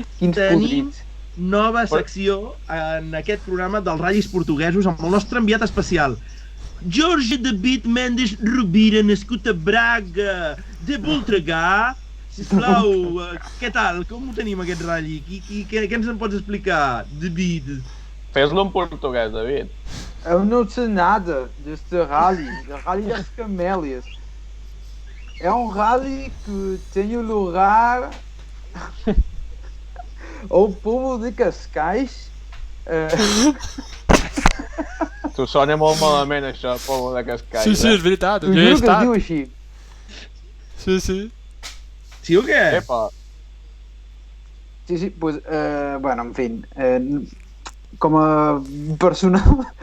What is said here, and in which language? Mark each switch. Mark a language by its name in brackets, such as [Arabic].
[Catalan] Tenim nova secció en aquest programa dels ratllis portuguesos amb el nostre enviat especial. Jorge David Mendes Rovira, nascut a Braga, de Voltregà. Sisplau, què tal? Com ho tenim, aquest ratll? Què ens en pots explicar, David? Fes-lo en portuguès, David. [Portuguese] Eu não sei nada deste rally, o Rally das Camélias. É rally que tem lugar ao povo de Cascais. [Catalan] T'ho sona molt malament, això, povo de Cascais. Sí, és veritat, jo he estat. Diu així. Sí. Sí o què? Epa. [Spanish] Sí, pues, bueno, en fin... [Catalan] com a personal...